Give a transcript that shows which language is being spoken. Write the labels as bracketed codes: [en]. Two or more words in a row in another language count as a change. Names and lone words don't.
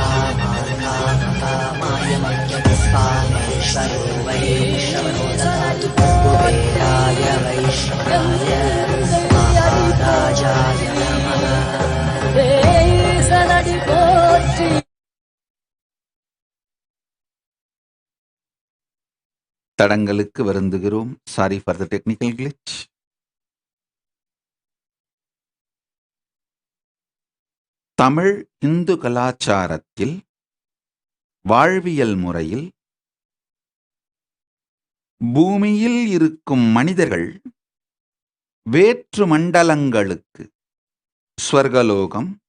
[sa] कामाय मह्यपुष्पामेश्वरो वै श्रवणो ददातु कुबेराय वै श्रवणाय महाराजाय नमः। [ta] தடங்களுக்கு வருந்துகிறோம். [en] sorry for the technical glitch. [ta] தமிழ் இந்து கலாச்சாரத்தில் வாழ்வியல் முறையில் பூமியில் இருக்கும் மனிதர்கள் வேற்று மண்டலங்களுக்கு, ஸ்வர்கலோகம்,